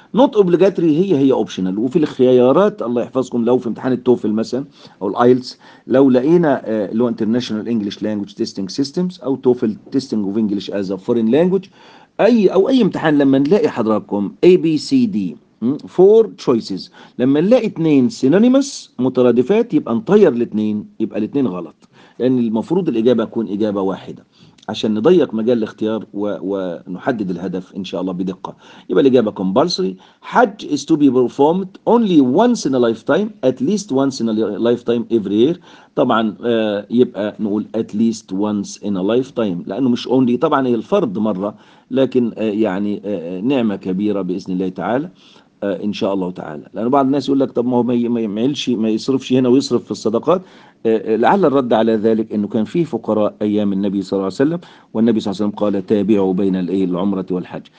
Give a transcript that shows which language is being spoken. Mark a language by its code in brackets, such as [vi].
[en] not obligatory [ar] هي اوبشنال، وفي الخيارات الله يحفظكم لو في امتحان التوفل مثلا او الايلتس، لو لقينا لو [en] international English language testing systems [ar] او توفل [en] testing of English as a foreign language, [ar] اي امتحان لما نلاقي حضراتكم اي بي سي دي [en] four choices, [ar] لما نلاقي اثنين سينونيمس مترادفات يبقى نطير الاثنين، يبقى الاثنين غلط، لان المفروض الاجابه تكون اجابه واحده عشان نضيق مجال الاختيار ونحدد الهدف ان شاء الله بدقة. يبقى الإجابة compulsory. [en] حج is to be performed only once in a lifetime, at least once in a lifetime every year. [ar] طبعا يبقى نقول [en] at least once in a lifetime [ar] لأنه مش only، طبعا هي الفرض مرة، لكن يعني نعمة كبيرة بإذن الله تعالى ان شاء الله تعالى. لان بعض الناس يقول لك طب ما هو ما يصرفش هنا ويصرف في الصدقات. لعل الرد على ذلك انه كان فيه فقراء ايام النبي صلى الله عليه وسلم، والنبي صلى الله عليه وسلم قال تابعوا بين الايه العمره والحج.